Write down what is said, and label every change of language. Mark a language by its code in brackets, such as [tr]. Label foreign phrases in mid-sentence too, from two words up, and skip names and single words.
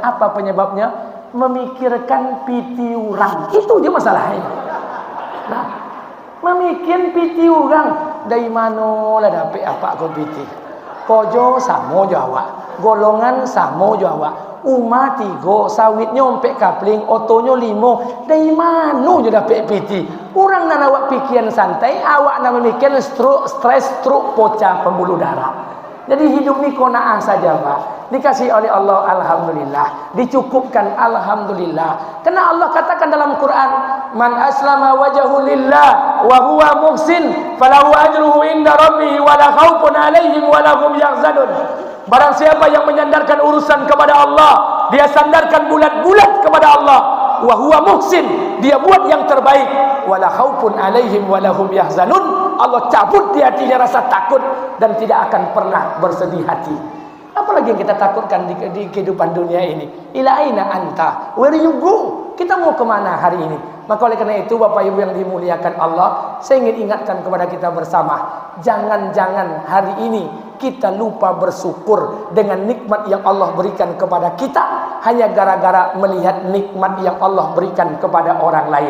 [ms] Apa penyebabnya? Memikirkan piti orang. Itu dia masalahnya. Nah, memikirkan piti orang. Dari mana lah dapat apa kau piti? Kojo sama Jawa, golongan sama Jawa. Umah 3, sawitnya ompek kapling, otonya 5. Dari mana je dapat piti? Orang nak awak pikiran santai, awak nak memikirkan stres, stroke, pecah pembuluh darah. Jadi hidup ni kona'ah saja Pak. Dikasih oleh Allah, alhamdulillah. Dicukupkan, alhamdulillah. Karena Allah katakan dalam Quran, [ar] من أسلم وجهه لله وهو محسن فله أجره عند ربه ولا خوف عليهم ولا هم يحزنون. [id] Barang siapa yang menyandarkan urusan kepada Allah, dia sandarkan bulat-bulat kepada Allah, [ar] وهو محسن, [id] dia buat yang terbaik, [ar] ولا خوف عليهم ولا هم يحزنون. [id] Allah cabut di hatinya rasa takut dan tidak akan pernah bersedih hati. Apalagi yang kita takutkan di kehidupan dunia ini? [ar] إلى أين أنت? [en] Where you go? [id] Kita mau kemana hari ini? Maka oleh karena itu Bapak Ibu yang dimuliakan Allah, saya ingin ingatkan kepada kita bersama, jangan-jangan hari ini kita lupa bersyukur dengan nikmat yang Allah berikan kepada kita hanya gara-gara melihat nikmat yang Allah berikan kepada orang lain.